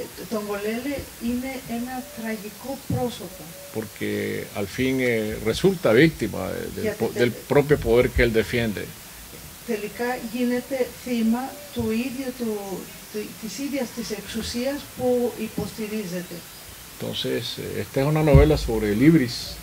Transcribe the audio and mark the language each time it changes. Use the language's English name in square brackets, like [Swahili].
[Greek] Tongolele είναι ένα τραγικό πρόσωπο. [Spanish] Porque al fin resulta víctima del propio poder que él defiende. [Greek] Τελικά γίνεται θύμα του ίδιου της ίδιας της εξουσίας που υποστηρίζεται. [Spanish] Entonces, esta es una novela sobre Libris.